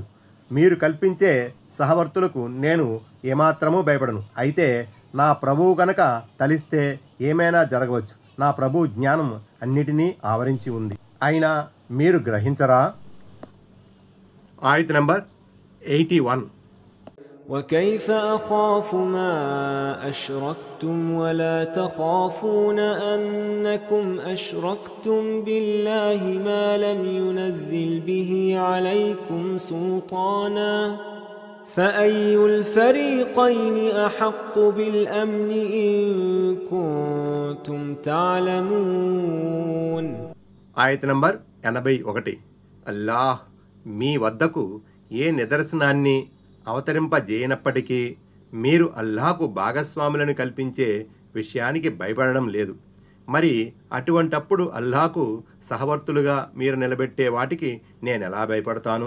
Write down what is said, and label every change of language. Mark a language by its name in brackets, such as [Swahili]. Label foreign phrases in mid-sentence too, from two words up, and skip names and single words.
[Telugu] మీరు కల్పించే సహవర్తులకు నేను ఏమాత్రమూ భయపడను. అయితే నా ప్రభువు గనక తలిస్తే ఏమైనా జరగవచ్చు. నా ప్రభువు జ్ఞానం అన్నిటినీ ఆవరించి ఉంది. అయినా మీరు గ్రహించరా? ఆయత్ నంబర్ 81. [Arabic] وكيف أخاف ما أشركتم ولا تخافون أنكم أشركتم بالله ما لم ينزل به عليكم سلطانا فأي الفريقين أحق بالأمن إن كنتم تعلمون. [Telugu] ఆయత్ నంబర్ 81. అల్లాహ్ మీ వద్దకు ఏ నిదర్శనాన్ని అవతరింపజేయనప్పటికీ మీరు అల్లాహకు భాగస్వాములను కల్పించే విషయానికి భయపడడం లేదు. మరి అటువంటప్పుడు అల్లాహకు సహవర్తులుగా మీరు నిలబెట్టే వాటికి నేనెలా భయపడతాను?